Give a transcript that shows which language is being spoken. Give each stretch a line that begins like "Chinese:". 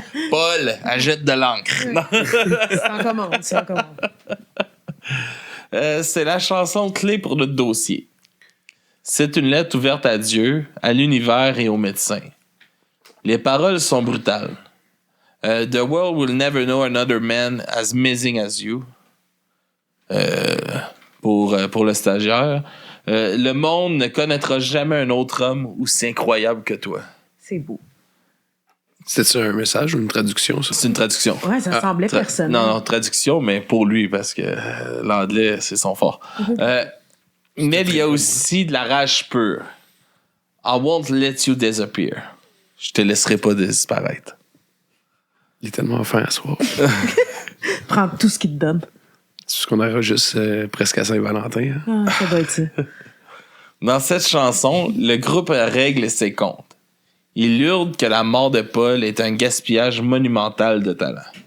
French: Paul, achète de l'encre. C'est en commande. C'est la chanson clé pour notre dossier. C'est une lettre ouverte à Dieu, à l'univers et aux médecins. Les paroles sont brutales.
English: The world will never know another man as amazing as you.
French: Pour le stagiaire. Le monde ne connaîtra jamais un autre homme aussi incroyable que toi. C'est beau. C'était un message ou une traduction, ça? C'est une traduction. Ouais, ça semblait personnel. Non, traduction, mais pour lui, parce que l'anglais, c'est son fort. Mais il y a aussi de la rage pure.
English: I won't let you disappear.
French: Je te laisserai pas disparaître. Il est tellement fin à soir. Prends tout ce qu'il te donne. C'est ce qu'on aura juste presque à Saint-Valentin. Hein? Ah, ça doit être ça. Dans cette chanson, le groupe règle ses comptes. Il hurle que la mort de Paul est un gaspillage monumental de talent.